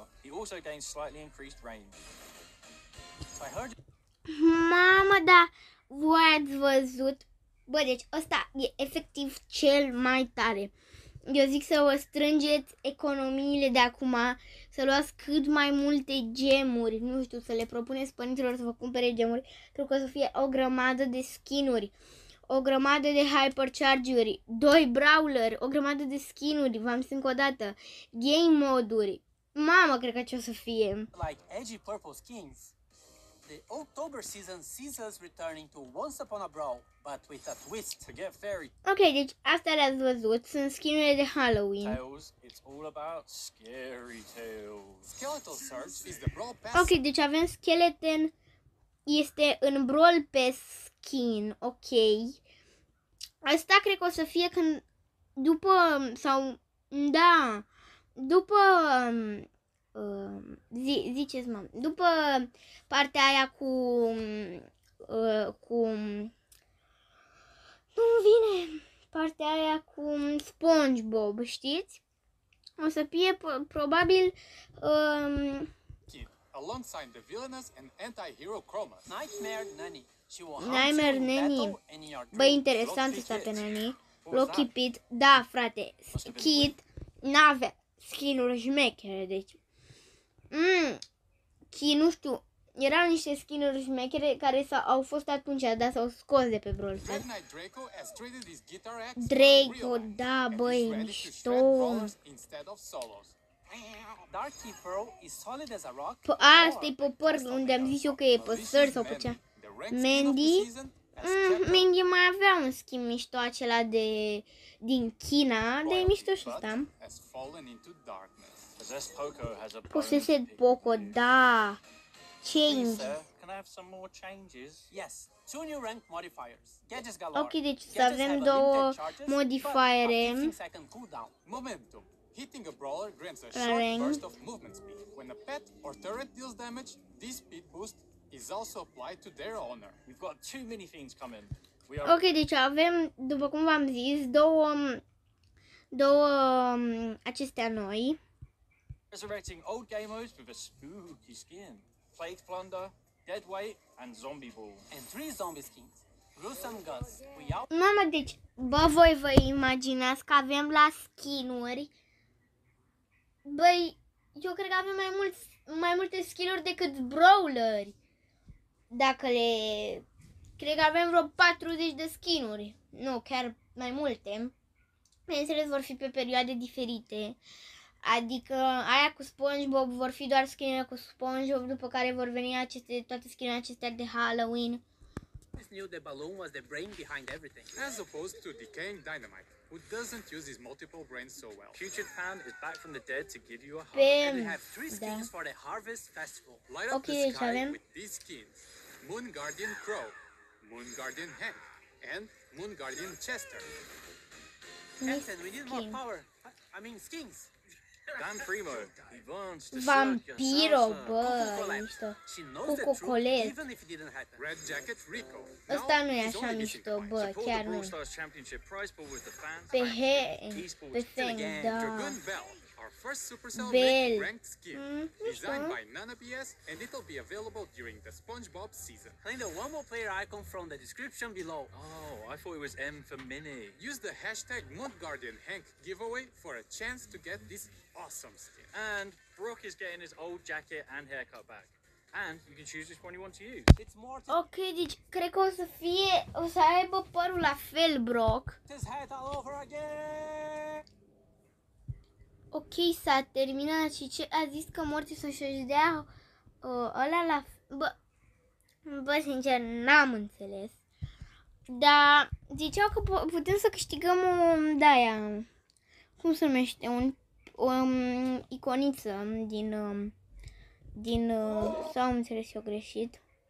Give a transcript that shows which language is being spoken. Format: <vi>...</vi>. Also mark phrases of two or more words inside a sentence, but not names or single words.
<en>He also gains slightly increased range. I heard</en> <ro>Mamă, da, voi ați văzut? Bă, deci ăsta e efectiv cel mai tare. Eu zic să vă strângeți economiile de acum, să luați cât mai multe gemuri, nu știu, să le propuneți părinților să vă cumpere gemuri, pentru că o să fie o grămadă de skinuri, o grămadă de hypercharge-uri, 2 brawler, o grămadă de skinuri, v-am zis încă o dată, game moduri. Mamă, cred că ce o să fie.</ro> <en>Like edgy purple skins. The October season sees us returning to Once Upon a Brawl, but with a twist. To get fairy</en> <ro>Ok, deci astea le-ați văzut. Sunt skin-urile de Halloween.</ro> <en>Tales, it's all about scary tales. Skeletal Surge is the Brawl Pass.</en> <ro>Ok, deci avem Skeleton. Este în Brawl Pass skin. Ok. Asta cred că o să fie când... După... Sau... Da. După... ziceți, mă. După partea aia cu... Nu vine partea aia cu SpongeBob, știți? O să fie probabil</ro> <en>Kid, alongside the villainous and anti-hero Chroma. Nightmare Nanny. She will hunt Nightmare you in Nanny. battle and in your</en> <ro>Bă,</ro> <en>dreams.</en> <ro>interesant</ro> <en>Rocky</en> <ro>asta pe</ro> <en>Kid.</en> <ro>Nani. Rocky Pit. Da, frate. Kid n-avea skin-uri șmechere, deci. Kid, nu știu. Erau niște skin-uri șmechere care au fost atunci, dar s-au scos de pe Brawl Pass.</ro> <en>Dread Knight Draco has traded his guitar axe</en> <ro>Draco,</ro> <en>for real</en> <ro>da,</ro> <en>and</en> <ro>băi,</ro> <en>is ready to</en> <ro>mișto.</ro> <en>shred brawlers instead of solos. Dark Key Pearl is solid as a rock.</en> <ro>Asta e pe păr, unde am zis eu că e pe sări sau pe cea.</ro> <en>The ranked skin of the</en> <ro>Mandy.</ro> <en>season has kept</en> <ro>Mandy mai avea un skin mișto acela din China, de mișto și ăsta.</ro> <en>has fallen into darkness. Possessed Poco has a</en> <ro>Possessed Poco, da.</ro> <en>Please, Change. sir, can I have some more changes? Yes, 2 new rank modifiers. Gadgets galore.</en> <ro>Ok, deci să</ro> <en>Gadgets</en> <ro>avem</ro> <en>have a</en> <ro>două</ro> <en>limited charges,</en> <ro>modifiere.</ro> <en>but a 15-second cooldown. Momentum. Hitting a brawler grants a</en> <ro>La</ro> <en>short</en> <ro>rank.</ro> <en>burst of movement speed. When a pet or turret deals damage, this speed boost is also applied to their owner. We've got too many things coming. We are</en> <ro>Ok, deci avem, după cum v-am zis, două acestea noi.</ro> <en>resurrecting old game modes with a spooky skin. Plague Plunder, Dead Weight, and Zombie Ball. And 3 zombie skins. Gruesome Gus. We out.</en> <ro>Mamă, deci, bă, voi vă imaginați că avem la skin-uri. Băi, eu cred că avem mai multe skin-uri decât brawleri. Dacă le... Cred că avem vreo 40 de skin-uri. Nu, chiar mai multe. Bineînțeles, vor fi pe perioade diferite. Adică aia cu SpongeBob vor fi doar skin-urile cu SpongeBob, după care vor veni toate skin-urile acestea de Halloween.</ro> <en>Always knew the balloon was the brain behind everything. As opposed to Decaying Dynamite, who doesn't use his multiple brains so well. Putrid Pan is back from the dead to give you a hug. And we</en> <ro>Pe...</ro> <en>have 3</en> <ro>Da.</ro> <en>skins for the Harvest Festival. Light up</en> <ro>Ok,</ro> <en>the</en> <ro>deci</ro> <en>sky</en> <ro>avem...</ro> <en>with these skins. Moon Guardian Crow, Moon Guardian Hank, and Moon Guardian Chester. Captain, we need more</en> <ro>Skin.</ro> <en>power. I mean skins. Dan Primo, he wants to</en> <ro>Vampiro,</ro> <en>circus.</en> <ro>bă,</ro> <en>Collapse.</en> <ro>mișto.</ro> <en>She knows</en> <ro>Cu</ro> <en>the truth</en> <ro>cocolet.</ro> <en>even if it didn't happen. Red Jacket Rico.</en> <ro>Ăsta</ro> <en>Now</en> <ro>nu e</ro> <en>he's</en> <ro>așa</ro> <en>only missing</en> <ro>mișto,</ro> <en>a point.</en> <ro>bă,</ro> <en>Support</en> <ro>chiar</ro> <en>the</en> <ro>nu.</ro> <en>Brawl Stars Championship prize pool with the fans.</en> <ro>Pe</ro> <en>Thank</en> <ro>he...</ro> <en>you. Esports</en> <ro>Pe Fang,</ro> <en>again.</en> <ro>da.</ro> <en>Dragoon Bell, our first Supercell</en> <ro>Bell.</ro> <en>ranked skin. Designed by Nana BS, and it'll be available during the SpongeBob season. Find the one more player icon from the description below. Oh, I thought it was M for Mini. Use the hashtag Moon Guardian Hank giveaway for a chance to get this awesome skin. And Brock is getting his old jacket and haircut back. And you can choose which one you want to use. It's more</en> <ro>Ok, deci cred că o să aibă părul la fel, Brock.</ro> <en>his head all over again.</en> <ro>Ok, s-a terminat și ce a zis că Mortis o să-și dea ăla la... Bă, sincer, n-am înțeles. Dar ziceau că putem să câștigăm o de-aia, cum se numește, o iconiță sau am înțeles eu greșit.</ro>